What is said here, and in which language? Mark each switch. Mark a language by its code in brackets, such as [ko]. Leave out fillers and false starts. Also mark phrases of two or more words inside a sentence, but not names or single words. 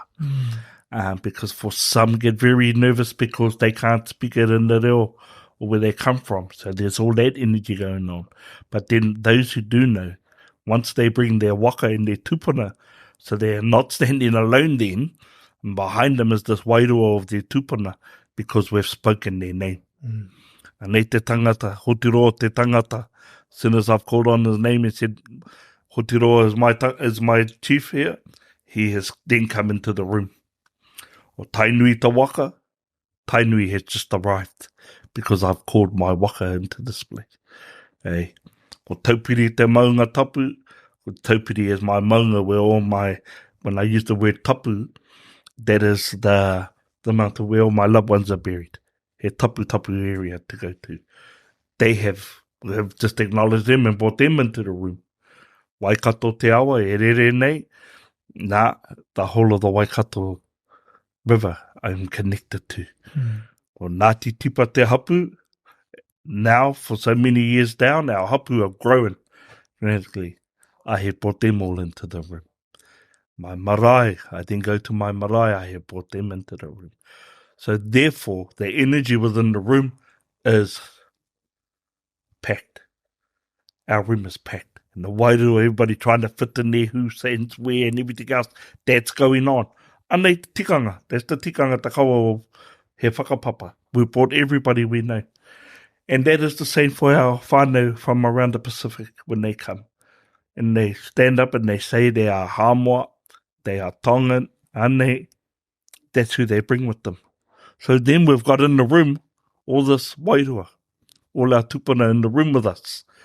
[en] Because for some get very nervous because they can't speak it in the reo or where they come from. So there's all that energy going on. But then those who do know, once they bring their waka and their tupuna, so they're not standing alone then, and behind them is this wairua of their tupuna, because we've spoken their name. [mi] And nei te tangata, Hotiroa te tangata, [en] as soon as I've called on his name and said, Hotiroa is my chief here, he has then come into the room. [mi] O Tainui te waka, [en] Tainui has just arrived, because I've called my waka into this place. Hey. [mi] O taupiri te maunga tapu, [en] o taupiri is my maunga where all my, when I use the word tapu, that is the amount of where all my loved ones are buried. [mi] He tapu [en] area to go to. They have just acknowledged them and brought them into the room. [mi] Waikato te awa, e rere nei. [en] Nah, the whole of the Waikato River I'm connected to. [mi] O Ngāti Tipa te hapu, [en] now for so many years down, our hapu are growing dramatically. I have brought them all into the room. My marae, I then go to my marae, I have brought them into the room. So therefore, the energy within the room is packed. Our room is packed. And the wairua, everybody trying to fit in there, who sends where and everything else, that's going on. [mi] Anei te tikanga, [en] that's the [mi] tikanga te kaua [en] of [mi] he whakapapa. [en] We brought everybody we know. And that is the same for our whānau from around the Pacific when they come. And they stand up and they say they are Hamoa, they are Tongan, ane. That's who they bring with them. So then we've got in the room all this wairua, all our tupuna in the room with us.